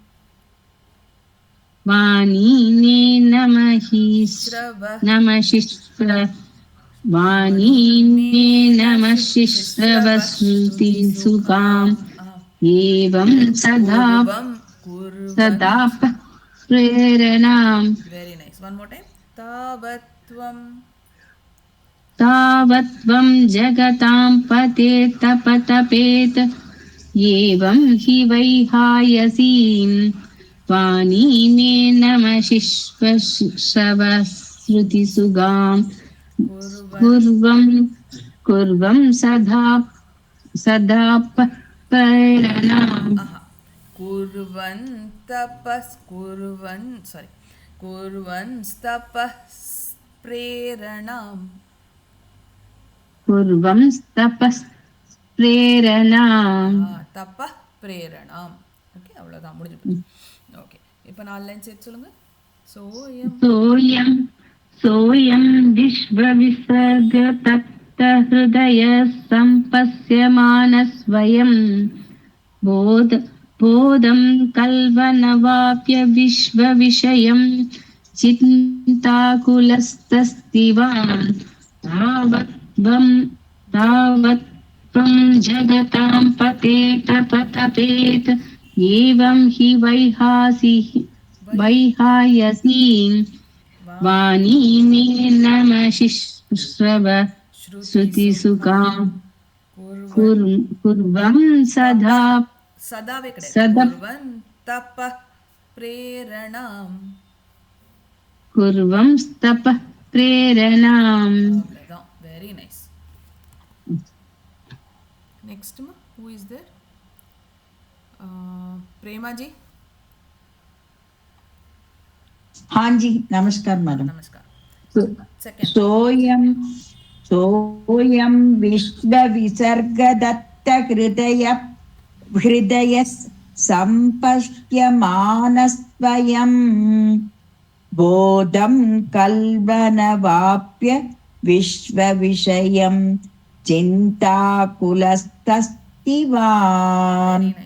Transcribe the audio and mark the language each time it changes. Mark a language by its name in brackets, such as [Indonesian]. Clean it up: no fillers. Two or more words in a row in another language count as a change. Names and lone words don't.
[Sanskrit] वाणी मे वाणी मे नमः शिश्रवश्रुतिसुखाम् एवं सदा प्रेरणाम्. [English] Very nice. One more time. [Sanskrit] तावत्त्वं जगतां पते तपतपेत् एवं हि वैहायसीम् वाणी मे नमः शिश्रवश्रुतिसुखाम् कुर्वं सदा प्रेरणाम्. कुर्वंस्तपः प्रेरणाम्. तपः प्रेरणाम्. [Tamil] ஓகே, அவ்வளோதான், முடிஞ்சு போச்சு. ஓகே, இப்போ 4 லைன் சேர்த்து சொல்லுங்க. [Sanskrit] सोऽयं विश्वविसर्ग तप्तहृदय सम्पश्यमानः स्वयं बोधं कल्वनवाप्य विश्वविषयं चिन्ताकुलस्तस्थिवान्. तावत्त्वं जगतां पतेतपतपेत् एवं हि वैहायसीम् वाणी मे नमः श्रुतिसुखाम् कुर्वं [Tamil] சதாவே கிடையாது. [Sanskrit] कुर्वंस्तपः प्रेरणाम्. कुर्वंस्तपः प्रेरणाम्. [Tamil] அவ்வளோதான். [English] Very nice. Nextma, who is there? [Hindi] प्रेमा जी. हाँ जी, नमस्कार मैडम. नमस्कार. [Sanskrit] सोऽयं विश्वविसर्गदत्त हृदय सम्पश्यमानस्वयं बोधं कल्वनवाप्य विश्वविषयं चिन्ताकुलस्तस्थिवान्.